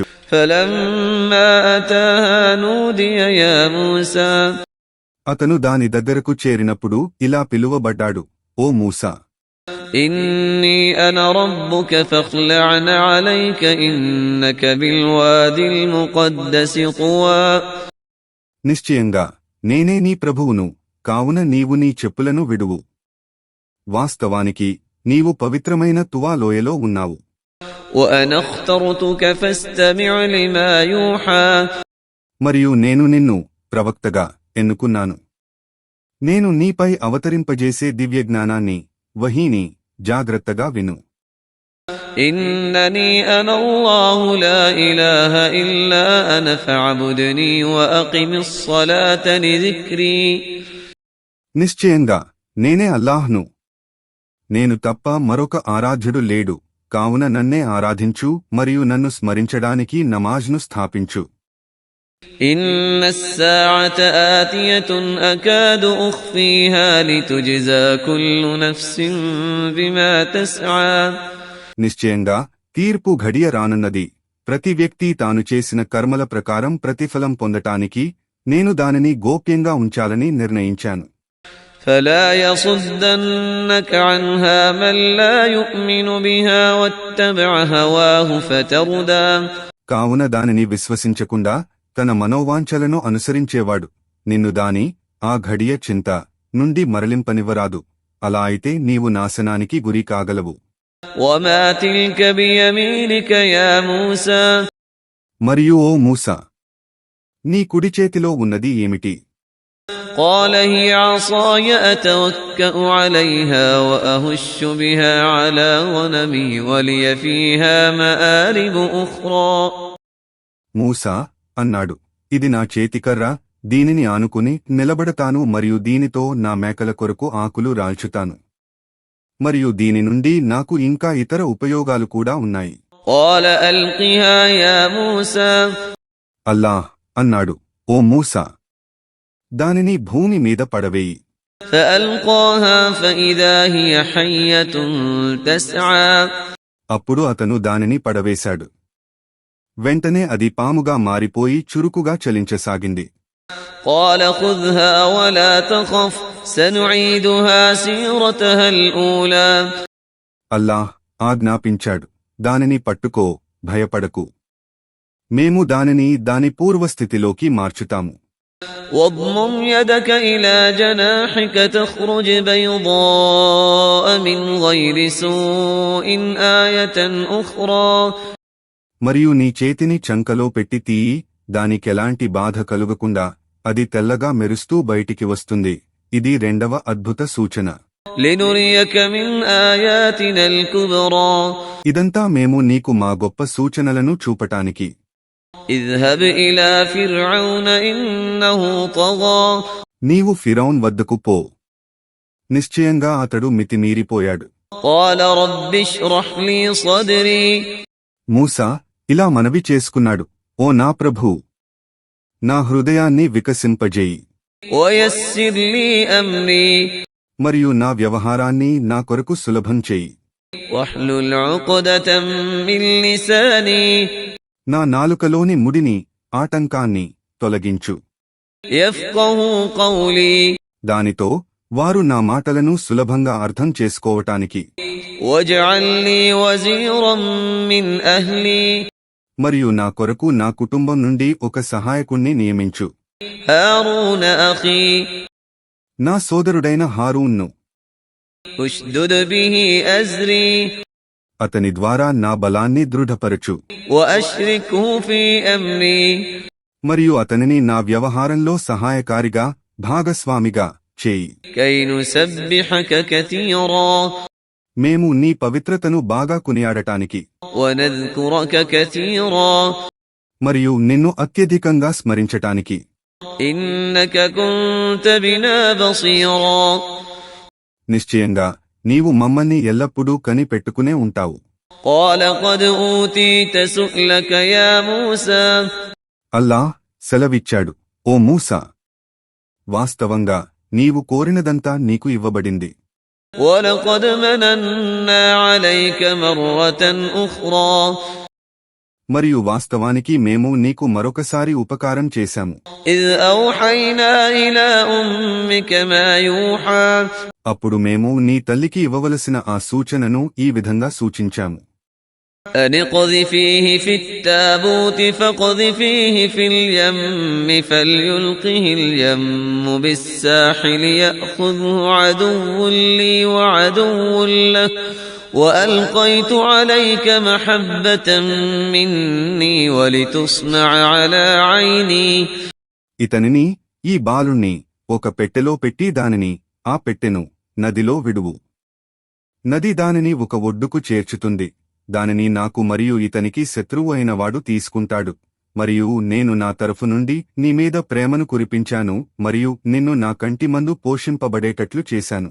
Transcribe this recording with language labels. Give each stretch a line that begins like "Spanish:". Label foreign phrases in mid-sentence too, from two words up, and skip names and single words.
Arabic: فلما أتاها نودي يا موسى
Telugu: అతను దాని దగ్గరకు చేరినప్పుడు ఇలా పిలువబడ్డాడు, ఓ మూసా,
Arabic: إني أنا ربك فاخلع عليك إنك بالوادي المقدس طوى
Telugu: నిశ్చయంగా నేనే నీ ప్రభువును, కావున నీవు నీ చెప్పులను విడువు. వాస్తవానికి నీవు పవిత్రమైన తువా లోయలో ఉన్నావు.
Arabic: وأنا اخترتك فاستمع لما يوحى
Telugu: మరియు నేను నిన్ను ప్రవక్తగా ఎన్నుకున్నాను. నేను నీపై అవతరింపజేసే దివ్యజ్ఞానాన్ని, వహీని జాగ్రత్తగా విను.
Arabic: إنني أنا الله لا إله إلا أنا فاعبدني وأقم الصلاة لذكري
Telugu: నిశ్చయంగా నేనే అల్లాహ్ను, నేను తప్ప మరొక ఆరాధ్యుడు లేడు, కావున నన్నే ఆరాధించు మరియు నన్ను స్మరించడానికి నమాజ్ను స్థాపించు.
Arabic: إن الساعة آتية أكاد أخفيها لتجزى كل نفس بما تسعى
Telugu: నిశ్చయంగా తీర్పు ఘడియ రానున్నది. ప్రతి వ్యక్తి తాను చేసిన కర్మల ప్రకారం ప్రతిఫలం పొందటానికి నేను దానిని గోప్యంగా ఉంచాలని నిర్ణయించాను.
Arabic: فلا يصدنك عنها من لا يؤمن بها واتبع هواه فتردى
Telugu: కావున దానిని విశ్వసించకుండా తన మనోవాంఛలను అనుసరించేవాడు నిన్ను దాని ఆ ఘడియ చింత నుండి మరలింపనివ్వరాదు. అలా అయితే నీవు నాశనానికి గురి కాగలవు.
Arabic: وما تلك بيمينك يا موسى
Telugu: మరియు ఓ మూసా, నీ కుడి చేతిలో ఉన్నది ఏమిటి?
Arabic: قال هي عصاي أتوكأ عليها وأهش بها على غنمي ولي فيها مآرب أخرى
Telugu: మూసా అన్నాడు, ఇది నా చేతికర్ర, దీనిని ఆనుకుని నిలబడతాను మరియు దీనితో నా మేకల కొరకు ఆకులు రాల్చుతాను, మరియు దీని నుండి నాకు ఇంకా ఇతర ఉపయోగాలు కూడా ఉన్నాయి.
Arabic: قال ألقها يا موسى
Telugu: అల్లాహ్ అన్నాడు, ఓ మూసా, దానిని భూమి మీద పడవేయి.
Arabic: فألقاها فإذا هي حية تسعى
Telugu: అప్పుడు అతను దానిని పడవేశాడు. వెంటనే అది పాముగా మారిపోయి చురుకుగా చలించసాగింది.
Arabic: قال خذها ولا تخف سنعيدها سيرتها الأولى.
Telugu: అల్లాహ్ ఆజ్ఞాపించాడు, దానిని పట్టుకో, భయపడకు. మేము దానిని దాని పూర్వస్థితిలోకి మార్చుతాము.
Arabic: واضمم يدك إلى جناحك تخرج بيضاء من غير سوء آية أخرى.
Telugu: మరియు నీ చేతిని చంకలో పెట్టి తీయి, దానికెలాంటి బాధ కలుగకుండా అది తెల్లగా మెరుస్తూ బయటికి వస్తుంది. ఇది రెండవ అద్భుత సూచన.
Arabic: لنريك من آياتنا الكبرى.
Telugu: ఇదంతా మేము నీకు మా గొప్ప సూచనలను చూపటానికి.
Arabic: اذهب إلى فرعون إنه طغى.
Telugu: నీవు ఫిరౌన్ వద్దకు పో, నిశ్చయంగా అతడు మితిమీరిపోయాడు.
Arabic: قال رب اشرح لي صدري.
Telugu: మూసా ఇలా మనవి చేసుకున్నాడు, ఓ నా ప్రభూ, నా హృదయాన్ని వికసింపజేయి.
Arabic: ويسر لي أمري.
Telugu: మరియు నా వ్యవహారాన్ని నా కొరకు సులభం చేయి.
Arabic: واحلل عقدة من لساني.
Telugu: నా నాలుకలోని ముడిని, ఆటంకాన్ని తొలగించు.
Arabic: يفقهوا قولي.
Telugu: దానితో వారు నా మాటలను సులభంగా అర్థం చేసుకోవటానికి.
Arabic: واجعل لي وزيرا من أهلي.
Telugu: మరియు నా కొరకు నా కుటుంబం నుండి ఒక సహాయకుణ్ణి నియమించు.
Arabic: هارون أخي.
Telugu: నా సోదరుడైన హారూన్ను.
Arabic: اشدد به أزري.
Telugu: అతని ద్వారా నా బలాన్ని దృఢపరచు.
Arabic: وأشركه في أمري.
Telugu: మరియు అతనిని నా వ్యవహారంలో సహాయకారిగా, భాగస్వామిగా చేయి.
Arabic: كي نسبحك كثيرا.
Telugu: మేము నీ పవిత్రతను బాగా కొనియాడటానికి.
Arabic: ونذكرك كثيرا.
Telugu: మరియు నిన్ను అత్యధికంగా స్మరించటానికి.
Arabic: إنك كنت بنا بصيرا.
Telugu: నిశ్చయంగా నీవు మమ్మల్ని ఎల్లప్పుడూ కనిపెట్టుకునే ఉంటావు.
Arabic: قال قد أوتيت سؤلك يا موسى.
Telugu: అల్లాహ్ సెలవిచ్చాడు, ఓ మూసా, వాస్తవంగా నీవు కోరినదంతా నీకు ఇవ్వబడింది.
Arabic: ولقد مننا عليك مرة أخرى.
Telugu: మరియు వాస్తవానికి మేము నీకు మరొకసారి ఉపకారం చేశాము.
Arabic: إذ أوحينا إلى أمك ما يوحى.
Telugu: అప్పుడు మేము నీ తల్లికి ఇవ్వవలసిన ఆ సూచనను ఈ విధంగా సూచించాము.
Arabic: أن اقذفيه في التابوت فاقذفيه في اليم فليلقه اليم بالساحل يأخذه عدو لي وعدو له وألقيت عليك محبة مني ولتصنع على عيني.
Telugu: ఇతనిని, ఈ బాలుణ్ణి ఒక పెట్టెలో పెట్టి దానిని, ఆ పెట్టెను నదిలో విడువు. నది దానిని ఒక ఒడ్డుకు చేర్చుతుంది. దానిని నాకు మరియు ఇతనికి శత్రువు అయిన వాడు తీసుకుంటాడు. మరియు నేను నా తరఫు నుండి నీ మీద ప్రేమను కురిపించాను మరియు నిన్ను నా కంటి మందు పోషింపబడేటట్లు చేశాను.